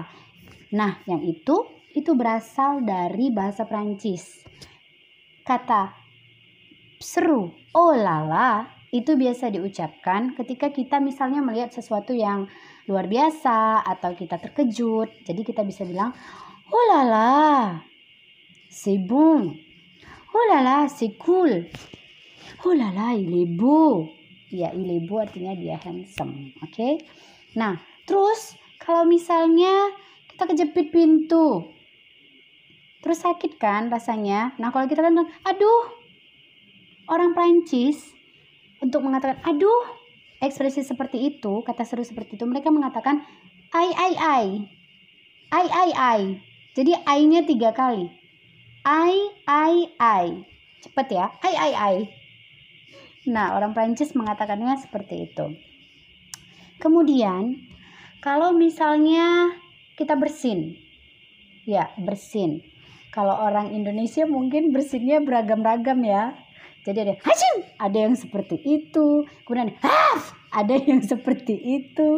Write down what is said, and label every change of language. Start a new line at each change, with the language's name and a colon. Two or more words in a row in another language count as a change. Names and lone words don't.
Indonesian: Nah, yang itu berasal dari bahasa Prancis. Kata seru oh lala itu biasa diucapkan ketika kita misalnya melihat sesuatu yang luar biasa atau kita terkejut. Jadi kita bisa bilang oh lala,
French: c'est bon. Oh lala, c'est cool. Oh lala, il est beau.
Indonesian: Ya,
French: il est beau
Indonesian: artinya dia handsome. Oke? Nah, terus kalau misalnya kita kejepit pintu, terus sakit kan rasanya. Nah, kalau kita kan bilang aduh, orang Prancis untuk mengatakan aduh, ekspresi seperti itu, kata seru seperti itu, mereka mengatakan ai ai ai. Ai ai ai. Jadi ai-nya 3 kali. Ai ai ai. Cepet ya. Ai ai ai. Nah, orang Prancis mengatakannya seperti itu. Kemudian, kalau misalnya kita bersin. Ya, bersin. Kalau orang Indonesia mungkin bersinnya beragam-ragam ya. Jadi ada hacim, ada yang seperti itu. Kemudian haf, ada yang seperti itu.